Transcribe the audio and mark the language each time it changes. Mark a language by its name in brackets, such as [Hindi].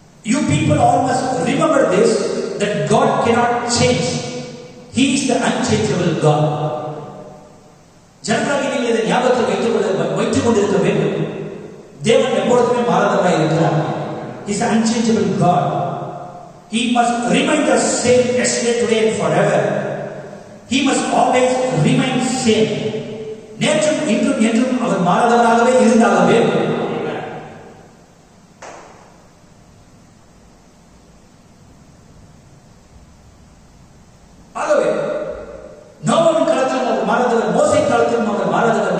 [English] You people all must remember this, that God cannot change. He is the unchangeable God. [Tamil] ஜனங்களாகிய நீங்கள் இதை ஞாபகத்தில் வைத்துக் கொண்டிருக்க வேண்டும். தேவன் எப்பொழுதுமே மாறாதவராய் இருக்கிறார். [English] He is the unchangeable God. He must remain the same yesterday, today and forever. He must always remain same. [Tamil] நேற்றும் இன்றும் என்றும் அவர் மாறாதவராகவே இருந்தாக வேண்டும். ஆகவே நோவாவின் காலத்திலும் அவர் மாறாதவர், மோசே காலத்திலும் அவர் மாறாதவர்.